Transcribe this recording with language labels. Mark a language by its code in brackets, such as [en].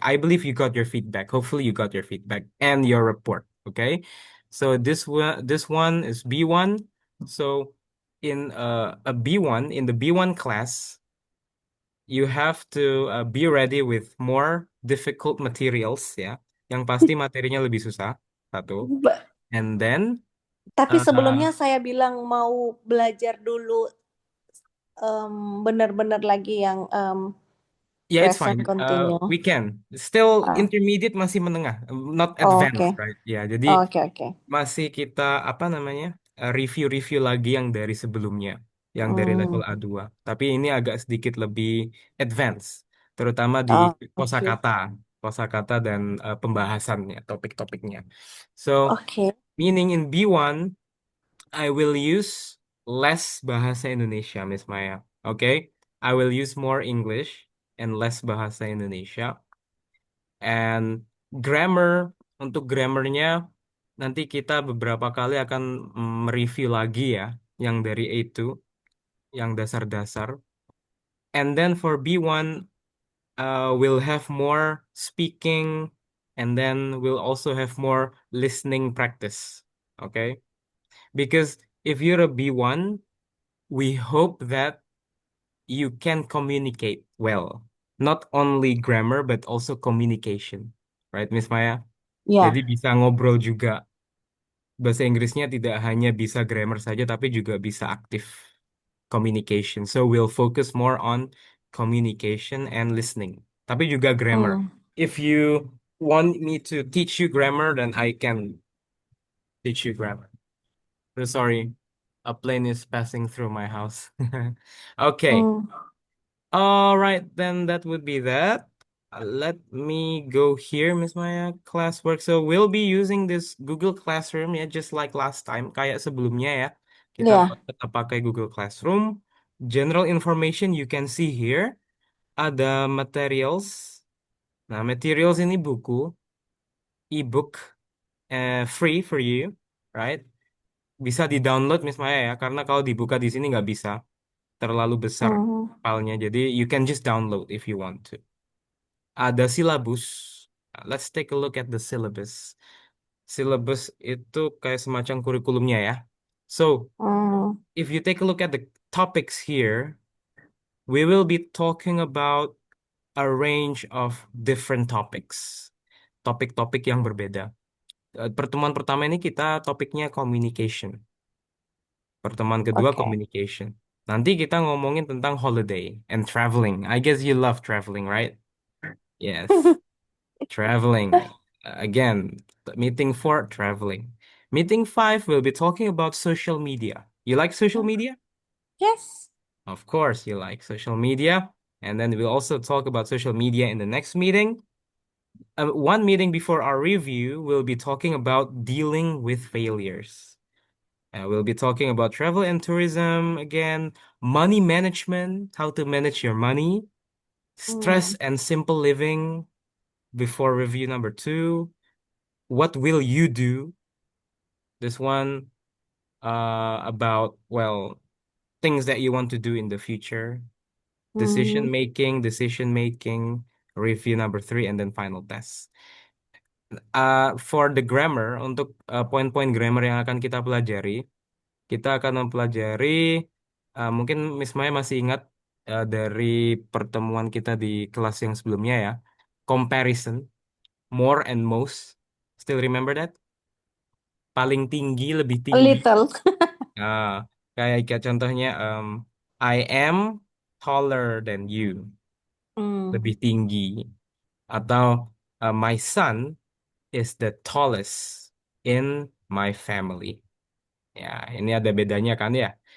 [en] I believe you got your feedback. Hopefully you got your feedback and your report. Okay. So this one is B1. So in a B1, in the B1 class, you have to be ready with more difficult materials ya. [id] Yang pasti materinya lebih susah. Satu. Ba- [en] And then [id] Tapi uh, sebelumnya saya bilang mau belajar dulu benar-benar lagi yang [en] yeah, it's present fine. continue. We can. Still Ah, [id] intermediate masih menengah, not oh, oke. [en] advanced, right? Ya, Oh, oke, oke. [id] masih kita apa namanya? Review-review lagi yang dari sebelumnya, yang dari level Hmm. A2. Tapi ini agak sedikit lebih advance, terutama di Oh, oke. kosakata dan pembahasannya, topik-topiknya. [en] So, Oke. meaning in B1 I will use less bahasa Indonesia, Miss Maya. Okay? I will use more English and less bahasa Indonesia. [id] And grammar, untuk grammarnya nanti kita beberapa kali akan mereview lagi ya, yang dari A2, yang dasar-dasar. [en] And then for B1, we'll have more speaking, and then we'll also have more listening practice. Okay? Because if you're a B1, we hope that you can communicate well. Not only grammar, but also communication. Right, Miss Maya? Jadi Ya. [id] bisa ngobrol juga. Bahasa Inggrisnya tidak hanya bisa grammar saja, tapi juga bisa aktif communication. [en] So we'll focus more on communication and listening. [id] Tapi juga grammar. Hmm. [en] If you want me to teach you grammar, then I can teach you grammar. So sorry, a plane is passing through my house. Okay. Hmm. All right, then that would be that. Let me go here, Miss Maya, classwork. So we'll be using this Google Classroom ya, just like last time, [id] kayak sebelumnya ya. Kita Ya. tetap pakai Google Classroom. [en] General information you can see here. [id] Ada materials. Nah, materials ini buku. [en] ebook free for you, right? [id] Bisa di-download Miss Maya ya, karena kalau dibuka di sini nggak bisa, terlalu besar Mhm. filenya. [en] Jadi you can just download if you want to. [id] Ada silabus. [en] Let's take a look at the syllabus. [id] Syllabus itu kayak semacam kurikulumnya ya. So, Hmm. [en] if you take a look at the topics here, we will be talking about a range of different topics. [id] Topik-topik yang berbeda. Pertemuan pertama ini kita topiknya communication. Pertemuan kedua Okay. communication. Nanti kita ngomongin tentang [en] holiday and traveling. I guess you love traveling, right? Yes, traveling. Again, meeting four, traveling. Meeting five, we'll be talking about social media. You like social media? Yes. Of course, you like social media. And then we'll also talk about social media in the next meeting. One meeting before our review, we'll be talking about dealing with failures. We'll be talking about travel and tourism again, money management, how to manage your money, stress Hmm. and simple living before review number two. What will you do? This one about, well, things that you want to do in the future. Hmm. Decision making, review number three, and then final test. For the grammar, [id] untuk poin-poin grammar yang akan kita pelajari, kita akan mempelajari, mungkin Miss Maya masih ingat dari pertemuan kita di kelas yang sebelumnya ya, [en] comparison, more and most. Still remember that? [id] Paling tinggi, lebih A tinggi. [en] little. [id] Ah, kayak contohnya, [en] I am taller than you, [id] lebih Hmm. tinggi. [en] Atau my son is the tallest in my family. [id] Ya, ini ada bedanya kan ya.